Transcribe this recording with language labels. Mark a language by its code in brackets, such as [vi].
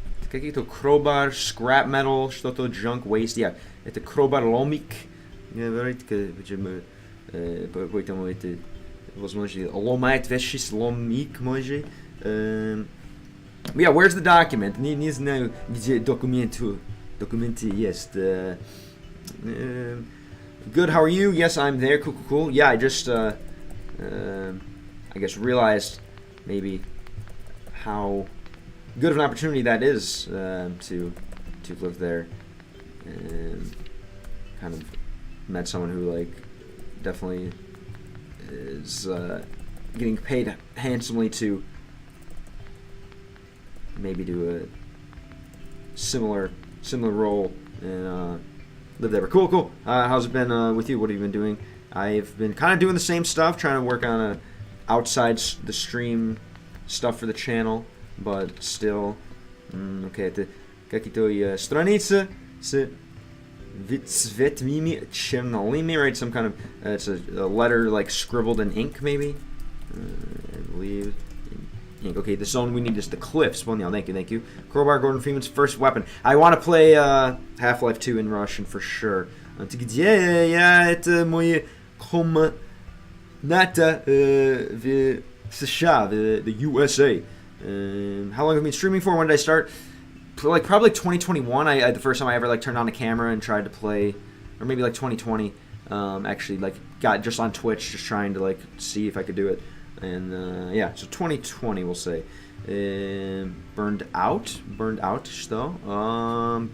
[ru] Какие-то [en] crowbar, scrap metal, [ru] что-то [en] junk waste, yeah. [ru] Это crowbar ломик, говорит, поэтому это возможно ломать вещи с ломик, может. [en] Yeah, where's the document? [ru] Не знаю, где документы есть. [en] Good, how are you? Yes, I'm there. Cool. Yeah, I just, I guess realized maybe how good of an opportunity that is to live there, and kind of met someone who like definitely is getting paid handsomely to maybe do a similar role and live there. But cool. How's it been with you? What have you been doing? I've been kind of doing the same stuff, trying to work on outside the stream stuff for the channel, but still, okay, [ru] это какие-то страницы с цветными чернилами, [en] right? Some kind of, it's a letter like scribbled in ink, maybe? I believe. Ink. Okay, the zone we need is the cliffs. Well, no, thank you. Crowbar, Gordon Freeman's first weapon. I want to play Half-Life 2 in Russian for sure. [ru] Где я? Это мои комната в США, [en] the USA. How long have I been streaming for? When did I start? Probably 2021. The first time I ever turned on a camera and tried to play, or maybe 2020. Actually, got just on Twitch, just trying to see if I could do it. And yeah, so 2020 we'll say. Burned out, что?